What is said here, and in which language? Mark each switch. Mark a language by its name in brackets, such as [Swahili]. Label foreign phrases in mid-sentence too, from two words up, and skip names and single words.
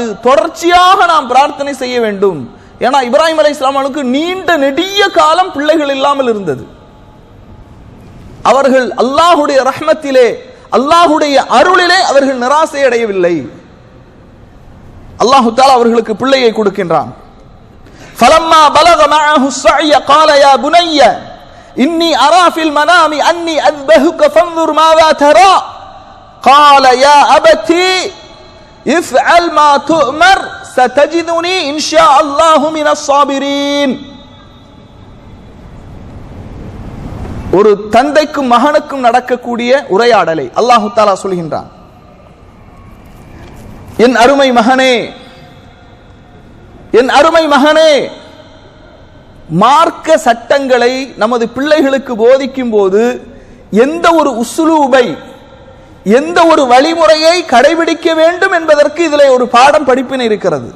[Tamil] தொடர்ச்சியாக நாம் பிரார்த்தனை செய்ய வேண்டும். ஏன்னா இப்ராஹிம் அலைஹிஸ்ஸலாம் அவர்களுக்கு நீண்ட நெடிய காலம் பிள்ளைகள் இல்லாமல் இருந்தது. அவர்கள் அல்லாஹ்வுடைய ரஹ்மத்திலே, அல்லாஹ்வுடைய அருளிலே அவர்கள் நிராசை அடையவில்லை. அல்லாஹ் தஆலா அவர்களுக்கு பிள்ளையை கொடுக்கின்றான். [Arabic] فلما بلغ معه السعي قال يا بني إني أرى في المنام أني أذبحك فانظر ماذا ترى قال يا أبتي افعل ما تؤمر ستجدني إن شاء الله من الصابرين. [Tamil] ஒரு தந்தைக்கும் மகனுக்கும் நடக்கக்கூடிய உரையாடலை அல்லாஹ் தஆலா சொல்கின்றான். என் அருமை மகனே, என் அருமை மகனே, மார்க்க சட்டங்களை நமது பிள்ளைகளுக்கு போதிக்கும் போது எந்த ஒரு உஸ்லூபை, எந்த ஒரு வழிமுறையை கடைபிடிக்க வேண்டும் என்பதற்கு இதில் ஒரு பாடம், படிப்பினை இருக்கிறது.